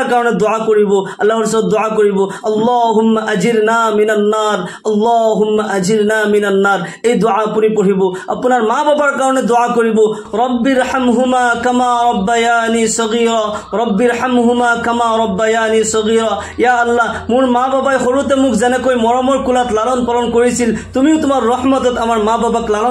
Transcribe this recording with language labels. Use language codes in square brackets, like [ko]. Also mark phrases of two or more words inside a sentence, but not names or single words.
[as] কাৰণে দোয়া কৰিব আল্লাহৰ ওচৰত দোয়া কৰিব [ar] اللهم أجرنا من النار اللهم أجرنا من النار [as] এই দোয়া আপুনি পঢ়িব আপোনাৰ মা বাবার কাৰণে দোয়া কৰিব [ar] رب ارحمهما كما ربياني صغيرا رب ارحمهما كما ربياني صغيرا [as] ইয়া আল্লাহ মোৰ মা বাবাই সৰুতে মোক যেনেকৈ মৰমৰ কোলাত লালন পালন কৰিছিল তুমিও তোমাৰ ৰহমতত আমাৰ মা বাবাক লালন